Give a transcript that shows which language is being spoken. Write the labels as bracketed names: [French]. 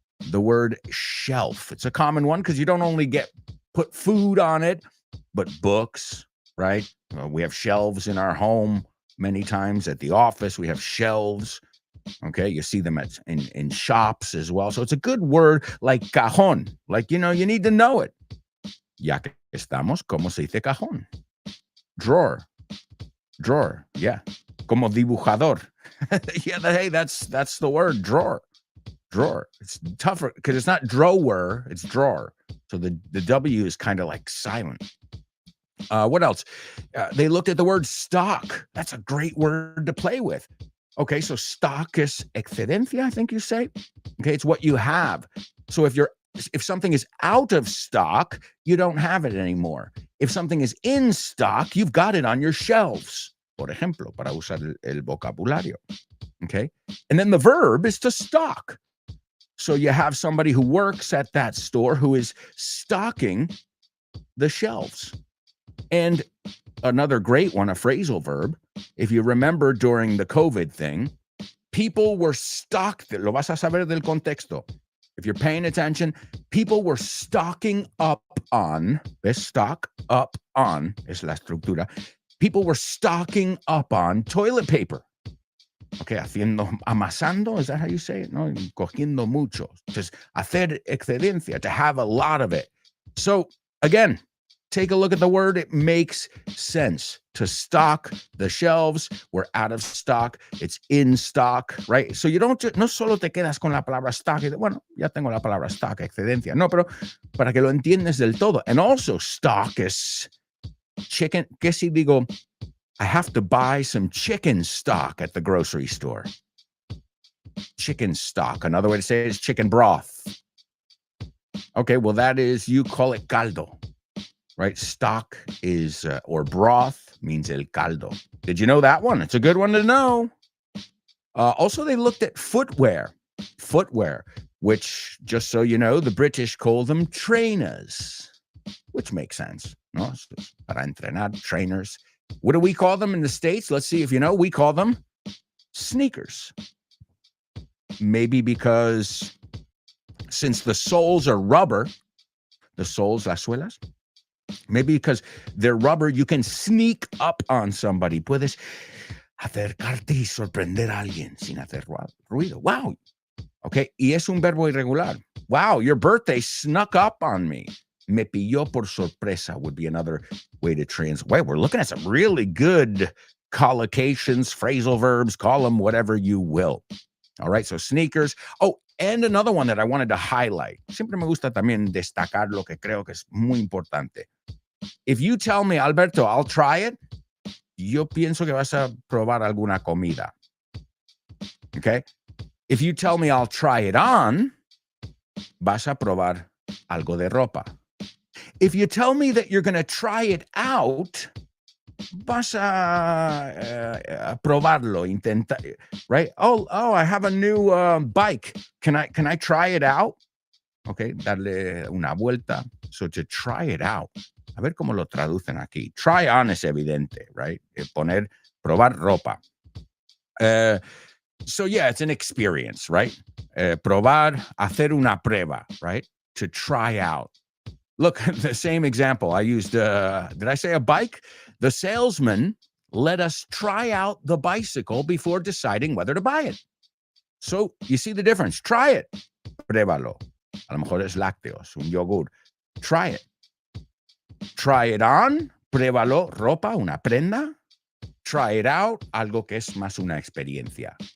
[English] the word shelf. It's a common one because you don't only put food on it, but books, right? We have shelves in our home many times. At the office, we have shelves. Okay, you see them in shops as well. So it's a good word, like cajón. Like, you need to know it. [Spanish] Ya que estamos, ¿cómo se dice cajón? [English] Drawer. Yeah. [Spanish] Como dibujador. [English] Yeah, hey, that's the word, drawer. It's tougher because it's not drawer, it's drawer. So the W is kind of like silent. What else? They looked at the word stock. That's a great word to play with. Okay, so stock is excedencia, I think you say. Okay, it's what you have. So if something is out of stock, you don't have it anymore. If something is in stock, you've got it on your shelves. [Spanish] Por ejemplo, para usar el vocabulario. [English] Okay, and then the verb is to stock. So you have somebody who works at that store who is stocking the shelves. And another great one, a phrasal verb. If you remember during the COVID thing, people were stocked. [Spanish] Lo vas a saber del contexto. [English] If you're paying attention, people were stocking up on, stock up on, [Spanish] es la estructura. [English] People were stocking up on toilet paper. Okay, [Spanish] amasando, [English] is that how you say it? [Spanish] No, cogiendo mucho. [English] Just [Spanish] hacer excedencia, [English] to have a lot of it. So again, take a look at the word. It makes sense. To stock the shelves. We're out of stock. It's in stock, right? So you [Spanish] no solo te quedas con la palabra stock. Bueno, ya tengo la palabra stock, excedencia. No, pero para que lo entiendes del todo. [English] And also stock is chicken. [Spanish] ¿Qué si digo, [English] I have to buy some chicken stock at the grocery store? Chicken stock. Another way to say it is chicken broth. Okay, well, that is, you call it caldo. Right? Stock is, or broth means [Spanish] el caldo. [English] Did you know that one? It's a good one to know. Also, they looked at footwear, which, just so you know, the British call them trainers, which makes sense. No? [Spanish] Para entrenar, [English] trainers. What do we call them in the States? Let's see if you know. We call them sneakers. Maybe because since the soles are rubber, the soles, [Spanish] las suelas, [English] maybe because they're rubber, you can sneak up on somebody. [Spanish] Puedes acercarte y sorprender a alguien sin hacer ruido. [English] Wow. Okay. [Spanish] Y es un verbo irregular. [English] Wow, your birthday snuck up on me. [Spanish] Me pilló por sorpresa [English] would be another way to translate. Wait, we're looking at some really good collocations, phrasal verbs, call them whatever you will. All right, so sneakers. Oh, and another one that I wanted to highlight. [Spanish] Siempre me gusta también destacar lo que creo que es muy importante. [English] If you tell me, Alberto, I'll try it, [Spanish] yo pienso que vas a probar alguna comida. [English] Okay? If you tell me I'll try it on, [Spanish] vas a probar algo de ropa. [English] If you tell me that you're going to try it out, [Spanish] vas a probarlo, intentar, [English] right? Oh, I have a new bike. Can I try it out? [Spanish] Okay, darle una vuelta. [English] So to try it out. [Spanish] A ver cómo lo traducen aquí. [English] Try on [Spanish] es evidente, [English] right? [Spanish] Probar ropa. [English] So yeah, it's an experience, right? [Spanish] Probar, hacer una prueba, [English] right? To try out. Look, the same example I used. Did I say a bike? The salesman let us try out the bicycle before deciding whether to buy it. So you see the difference. Try it. [Spanish] Pruébalo. A lo mejor es lácteos, un yogur. [English] Try it. Try it on. [Spanish] Pruébalo. Ropa, una prenda. [English] Try it out. [Spanish] Algo que es más una experiencia.